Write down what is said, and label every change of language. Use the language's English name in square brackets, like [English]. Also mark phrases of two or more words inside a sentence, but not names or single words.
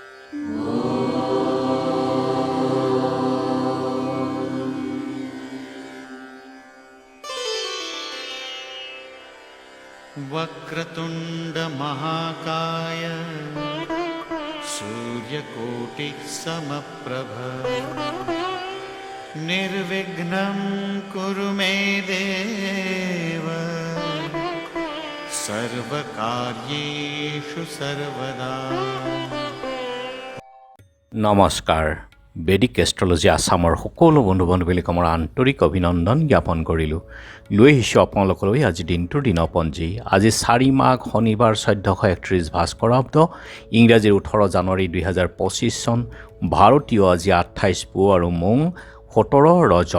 [Sanskrit] वक्रतुंड महाकाय सूर्यकोटि समप्रभ निर्विघ्नं कुरु मे देव सर्वकार्येषु सर्वदा। [Assamese] নমস্কাৰ। বেদিক এষ্ট্ৰলজি আসামৰ সকলো বন্ধু বান্ধৱীক মোৰ আন্তৰিক অভিনন্দন জ্ঞাপন কৰিলোঁ। লৈ আহিছোঁ আপোনালোকলৈ আজি দিনটোৰ দিনপঞ্জী। আজি 4 মাঘ শনিবাৰ 1431 ভাস্কৰাব্দ, ইংৰাজীৰ 18 জানুৱাৰী 2025 চন, ভাৰতীয় আজি 28 পুহ আৰু মোং 17 ৰজব।